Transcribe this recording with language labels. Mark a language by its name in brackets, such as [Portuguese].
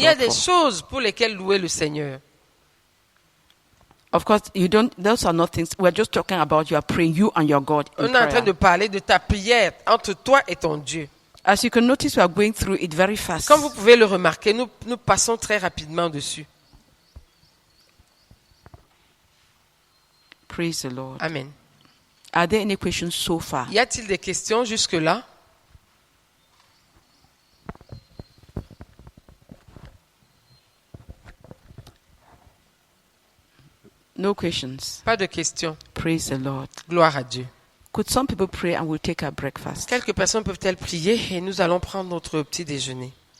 [French] Il y a des choses pour lesquelles louer le Seigneur. [English] Of course, those are not things. We're just talking about you are praying, you and your God. [French] On est en train de parler de ta prière entre toi et ton Dieu. [English] As you can notice, we are going through it very fast. [French] Comme vous pouvez le remarquer, nous passons très rapidement dessus. [English] Praise the Lord. Amen. Are there any questions so far? [French] Y a-t-il des questions jusque-là? [English] No questions. [French] Pas de questions. [English] Praise the Lord. [French] Gloire à Dieu. [English] Could some people pray and we'll take our breakfast? [French] Quelques personnes peuvent-elles prier et nous allons prendre notre petit déjeuner.